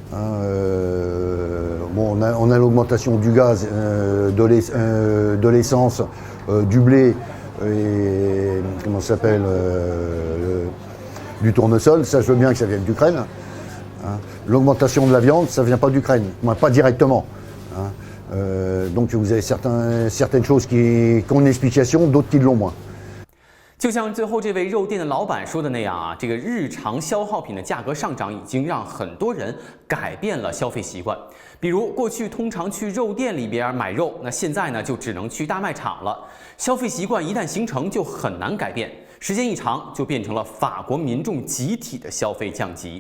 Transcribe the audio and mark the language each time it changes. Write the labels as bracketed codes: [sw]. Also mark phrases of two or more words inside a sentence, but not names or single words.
[fr] On a l'augmentation du gaz, de l'essence, du blé et comment ça s'appelle, du tournesol. Ça, je veux bien que ça vienne d'Ukraine. L'augmentation de la viande, ça ne vient pas d'Ukraine, pas directement. Donc vous avez certaines choses qui ont une explication, d'autres qui l'ont moins. [zh] 就像最后这位肉店的老板说的那样这个日常消耗品的价格上涨已经让很多人改变了消费习惯。比如过去通常去肉店里边买肉，那现在呢就只能去大卖场了。消费习惯一旦形成就很难改变，时间一长就变成了法国民众集体的消费降级。